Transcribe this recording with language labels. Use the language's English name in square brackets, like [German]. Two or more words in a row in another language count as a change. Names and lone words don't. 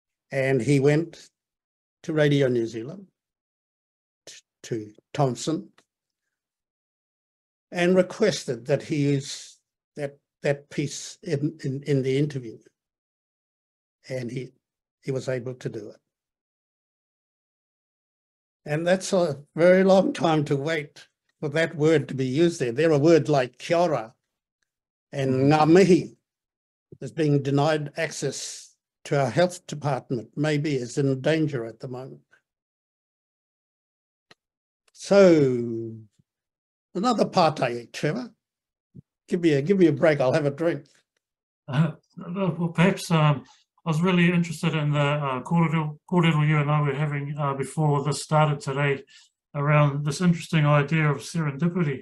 [English] And he went to Radio New Zealand, to Thompson, and requested that he use that piece in the interview. And he was able to do it. And that's a very long time to wait for that word to be used there. There are words like [Māori] kia ora [English] and [Māori] ngā mihi [English] is being denied access to our health department, maybe is in danger at the moment. So another partai, Trevor. Give me a break, I'll have a drink. Well, perhaps I was really interested in the kōrero you and I were having before this started today around this interesting idea of serendipity.